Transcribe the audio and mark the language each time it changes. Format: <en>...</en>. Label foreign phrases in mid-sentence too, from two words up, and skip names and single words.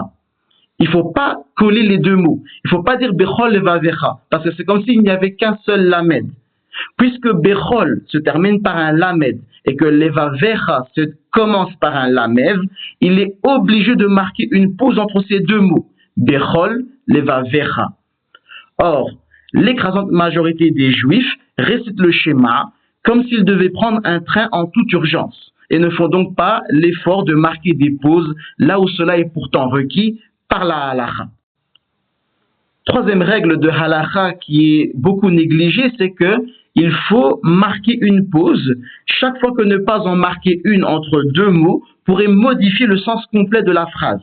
<fr>Il ne faut pas coller les deux mots. Il ne faut pas dire</fr> <he>בכל לבבך,</he> <fr>parce que c'est comme s'il n'y avait qu'un seul lamed. Puisque Bechol se termine par un lamed et que levavecha se commence par un lamev, il est obligé de marquer une pause entre ces deux mots.</fr> <he>בכל לבבך.</he> <fr>Or, l'écrasante majorité des Juifs récitent le schéma comme s'ils devaient prendre un train en toute urgence et ne font donc pas l'effort de marquer des pauses là où cela est pourtant requis par la halakha. Troisième règle de halakha qui est beaucoup négligée, c'est qu'il faut marquer une pause chaque fois que ne pas en marquer une entre deux mots pourrait modifier le sens complet de la phrase.</fr>